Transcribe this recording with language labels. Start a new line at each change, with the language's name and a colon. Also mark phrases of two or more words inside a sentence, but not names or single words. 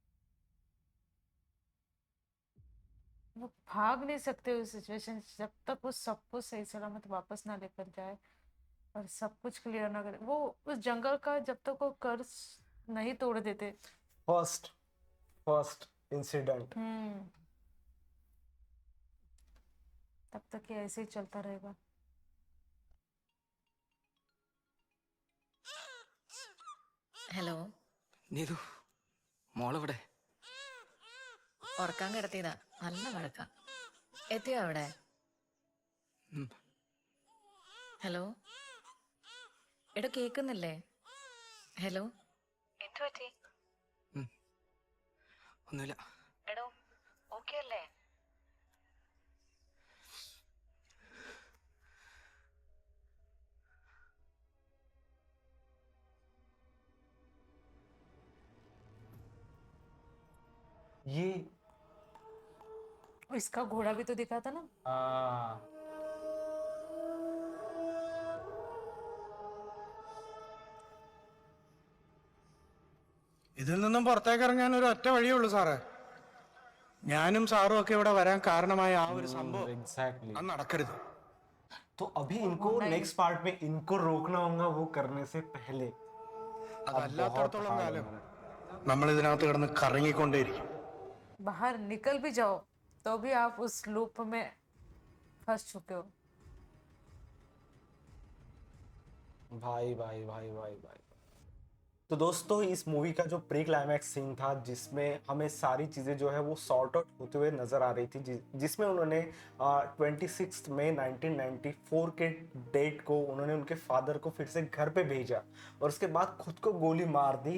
Hindi: वो भाग नहीं सकते उस सिचुएशन से जब तक वो सबको सही सलामत वापस ना लेकर जाए और सब कुछ क्लियर ना करे। वो उस जंगल का जब तक वो कर्ज नहीं तोड़ देते।
English: First incident.
Hindi: तब तक ये ऐसे ही चलता रहेगा।
Malayalam: ഹലോ നീതു മോളെവിടെ? ഉറക്കാൻ കിടത്തിയതാ. നല്ല വഴക്ക. എത്തിയോ അവിടെ? ഹലോ, എടോ കേക്കുന്നില്ലേ? ഹലോ, എന്തു പറ്റി? ഒന്നുമില്ല. എടോ ഓക്കെ അല്ലേ?
Hindi: ये इसका घोड़ा भी तो दिखा था ना।
Malayalam: ഇതിൽ നിന്നും പുറത്തേക്ക് ഇറങ്ങാൻ ഒരു ഒറ്റ വഴിയേ ഉള്ളൂ സാറേ. ഞാനും സാറും ഒക്കെ ഇവിടെ വരാൻ കാരണമായ ആ ഒരു സംഭവം
Hindi: एग्जैक्टली
Malayalam: അത് നടക്കരുത്.
Hindi: तो अभी इनको
English: next part
Hindi: में इनको रोकना होगा वो करने से पहले.
Malayalam: അതല്ലാത്തടത്തോളം കാലം നമ്മൾ ഇതിനകത്ത് കിടന്ന് കറങ്ങിക്കൊണ്ടേയിരിക്കും.
Hindi: बाहर निकल भी जाओ तो भी आप उस लूप में फंस चुके हो। भाई भाई भाई भाई भाई. तो दोस्तों इस मूवी का जो
English: pre climax scene
Hindi: था जिसमें हमें सारी चीज़ें जो है वो
English: sort out
Hindi: होते हुए नज़र आ रही थी, जिसमें उन्होंने 26 मई 1994 के डेट को उन्होंने उनके फादर को फिर से घर पे भेजा और उसके बाद खुद को गोली मार दी.